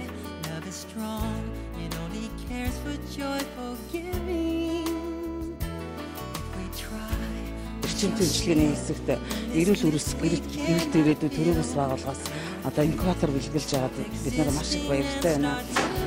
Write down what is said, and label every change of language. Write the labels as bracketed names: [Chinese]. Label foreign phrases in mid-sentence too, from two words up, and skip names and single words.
[English] Love is strong and only cares for joyful giving. If we try. [Mongolian] Эрчим төлөвлөгөөний хэсэгт эрүүл ирээдүйд төрөөс байгуулгаас одоо инкубатор бэлгэлж байгаад бид нар маш их баяртай байна.